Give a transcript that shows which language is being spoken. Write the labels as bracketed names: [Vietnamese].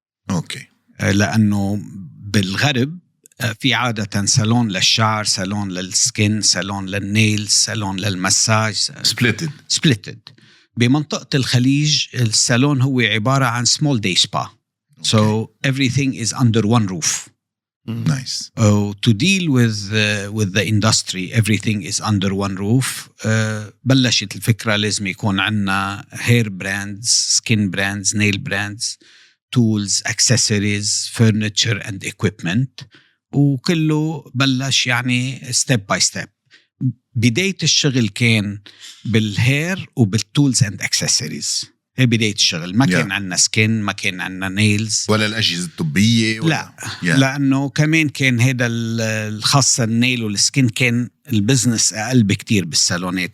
[Arabic] أوكي. لأنه بالغرب في عادة صالون للشعر، صالون للسكين، صالون للنيل، صالون للمساج. [English] splitted. [Arabic] بمنطقة الخليج الصالون هو عبارة عن [English] small day spa. So everything is under one roof. Nice. To deal with the industry, everything is under one roof. [Arabic] بلشت الفكرة لازم يكون عنا [English] hair brands, skin brands, nail brands, tools, accessories, furniture and equipment. [Arabic] وكله بلش يعني [English] step by step. [Arabic] بداية الشغل كان بالهير وبالتولز [English] and accessories. [Arabic] هي بداية الشغل. ما كان عنا سكين، ما كان عنا نيلز ولا الأجهزة الطبية لا لأنه كمان كان هذا الخاصة النيل والسكين كان البزنس أقل بكتير بالصالونات.